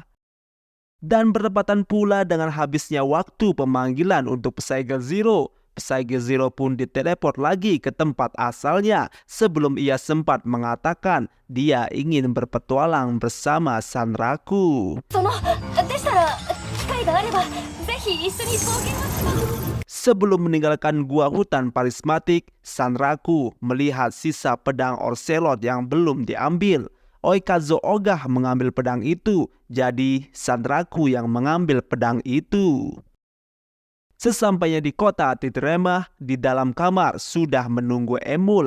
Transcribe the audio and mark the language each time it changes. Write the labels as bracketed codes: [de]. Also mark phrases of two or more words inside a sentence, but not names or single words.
[id] Dan bertepatan pula dengan habisnya waktu pemanggilan untuk Psycho Zero, Psycho Zero pun diteleport lagi ke tempat asalnya sebelum ia sempat mengatakan dia ingin berpetualang bersama Sanraku. [ja] でしたら機会があればぜひ一緒に冒険をします。 [id] Sebelum meninggalkan gua hutan Parismatik, Sanraku melihat sisa pedang Orselot yang belum diambil. Oikazo ogah mengambil pedang itu, jadi Sanraku yang mengambil pedang itu. Sesampainya di kota Titremah, di dalam kamar sudah menunggu Emul.